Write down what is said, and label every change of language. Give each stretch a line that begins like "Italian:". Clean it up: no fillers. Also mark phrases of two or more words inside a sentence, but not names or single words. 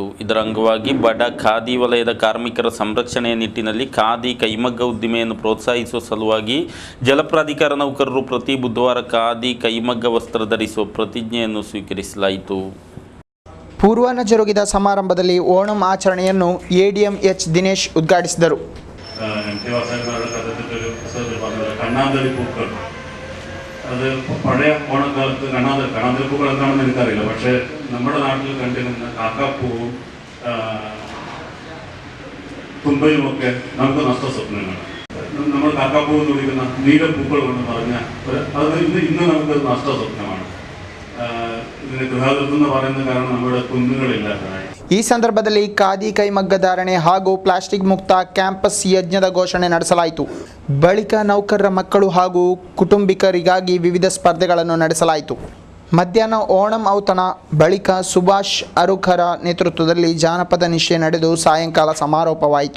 Kannada: ಇದರ ಅಂಗವಾಗಿ ಬಡ ಖಾದಿ ವಲಯದ ಕಾರ್ಮಿಕರ ಸಂರಕ್ಷಣೆಯ ನಿಟ್ಟಿನಲ್ಲಿ ಖಾದಿ ಕೈಮಗ್ಗ ಉದ್ದಿಮೆಯನ್ನು ಪ್ರೋತ್ಸಾಹಿಸುವ ಸಲುವಾಗಿ ಜಲಪ್ರಾಧಿಕಾರ ನೌಕರರು ಪ್ರತಿ ಬುಧವಾರ ಖಾದಿ ಕೈಮಗ್ಗ ವಸ್ತ್ರ ಧರಿಸುವ ಪ್ರತಿಜ್ಞೆಯನ್ನು ಸ್ವೀಕರಿಸಲಾಯಿತು. ಪೂರ್ವಾಹ್ನ ಜರುಗಿದ ಸಮಾರಂಭದಲ್ಲಿ ಓಣಂ ಆಚರಣೆಯನ್ನು ADM H. ದಿನೇಶ್ ಉದ್ಘಾಟಿಸಿದರು.
Malayalam: അത് പഴയ ഓണക്കാലത്ത് കണാതിരിപ്പൂക്കൾ എന്താണെന്ന് എനിക്കറിയില്ല. പക്ഷേ നമ്മുടെ നാട്ടിൽ കണ്ടിരുന്ന കാക്കാപ്പൂവും തുമ്പയുമൊക്കെ നമുക്ക് നഷ്ടസ്വപ്നങ്ങളാണ്. നമ്മൾ കാക്കാപ്പൂവ് എന്ന് വിളിക്കുന്ന നീലപ്പൂക്കൾ കൊണ്ട് പറഞ്ഞ അത് ഇന്ന് നമുക്ക് നഷ്ടസ്വപ്നമാണ്. ഇതിന് ഗൃഹാതിർത്ത് എന്ന് പറയുന്ന കാരണം നമ്മുടെ കുന്നുകളില്ലാത്തതായി.
Kannada: ಈ ಸಂದರ್ಭದಲ್ಲಿ ಖಾದಿ ಕೈಮಗ್ಗ ಧಾರಣೆ ಹಾಗೂ ಪ್ಲಾಸ್ಟಿಕ್ ಮುಕ್ತ ಕ್ಯಾಂಪಸ್ ಯಜ್ಞದ ಘೋಷಣೆ ನಡೆಸಲಾಯಿತು. ಬಳಿಕ ನೌಕರರ ಮಕ್ಕಳು ಹಾಗೂ ಕುಟುಂಬಿಕರಿಗಾಗಿ ವಿವಿಧ ಸ್ಪರ್ಧೆಗಳನ್ನು ನಡೆಸಲಾಯಿತು. ಮಧ್ಯಾಹ್ನ ಓಣಂ ಔತಣ ಬಳಿಕ ಸುಭಾಷ್ ಅರುಖರ ನೇತೃತ್ವದಲ್ಲಿ ಜಾನಪದ ನಿಶ್ಚಯ ನಡೆದು ಸಾಯಂಕಾಲ ಸಮಾರೋಪವಾಯಿತು.